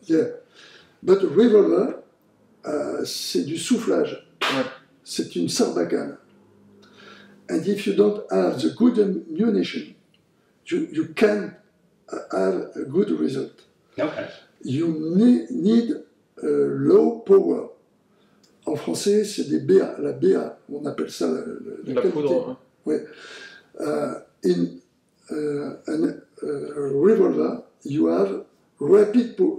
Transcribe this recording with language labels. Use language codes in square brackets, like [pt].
[en] Yeah, but a revolver, [fr] c'est du soufflage. Ouais. C'est une sarbacane. [en] And if you don't have the good ammunition, you can have a good result. Okay. You need low power. [fr] En français, c'est des BA, la BA, on appelle ça la La qualité. poudre. Ouais. [en] In a revolver, you have rapid